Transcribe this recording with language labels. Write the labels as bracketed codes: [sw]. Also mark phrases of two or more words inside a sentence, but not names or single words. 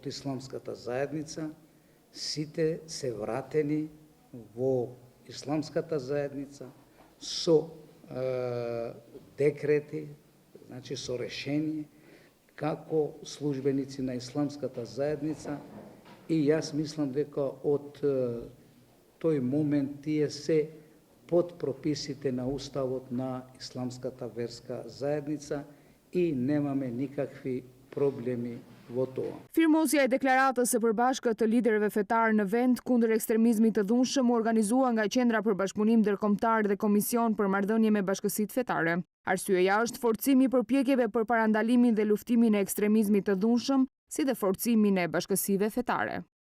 [mk] исламската заедница, сите се вратени во исламската заедница со декрети, значи со решение, како службеници на исламската заедница, и јас мислам дека од тој момент тие се под прописите на уставот на исламската верска заедница и немаме никакви проблеми во тоа. [sq] Firmosja e deklaratës së përbashkët të liderëve fetar në vend kundër ekstremizmit të dhunshëm u organizua nga Qendra për Bashkëpunim Ndërkombëtar dhe Komision për Marrëdhënie me Bashkësitë Fetare. Arsyeja është forcimi i përpjekjeve për parandalimin dhe luftimin e ekstremizmit të dhunshëm, si dhe forcimin e bashkësive fetare.